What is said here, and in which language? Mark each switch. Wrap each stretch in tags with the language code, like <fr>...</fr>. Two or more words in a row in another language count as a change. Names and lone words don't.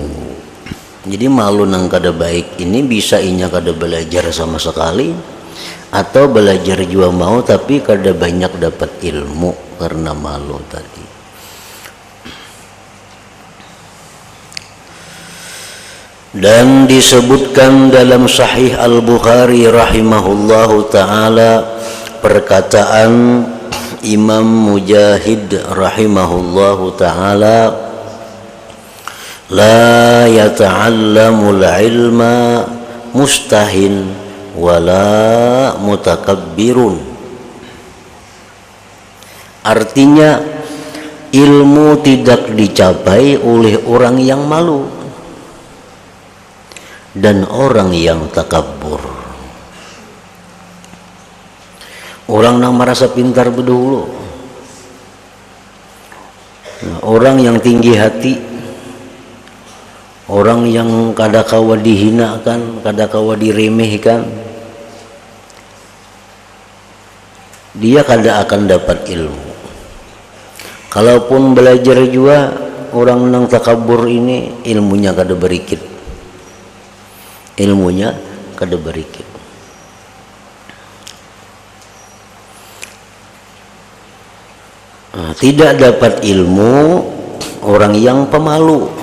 <bjn>Jadi malu nang kada baik ini bisa inya kada belajar sama sekali, atau belajar juga mau tapi kada banyak dapat ilmu karena malu tadi.</bjn> <id>Dan disebutkan dalam Sahih Al-Bukhari</id> <ar>رحمه الله تعالى</ar> <id>perkataan Imam Mujahid</id> <ar>رحمه الله تعالى, لا يتعلم العلم مستحي ولا متكبر.</ar> <id>Artinya, ilmu tidak dicapai oleh orang yang malu dan orang yang takabur.</id> <bjn>Orang yang merasa pintar berdahulu, orang yang tinggi hati, orang yang kadakawa dihinakan, kadakawa diremehkan, dia kada akan dapat ilmu. Kalaupun belajar juga, orang yang takabur ini ilmunya kada berikit, ilmunya kada berikit.</bjn> <id>Tidak dapat ilmu orang yang pemalu.</id>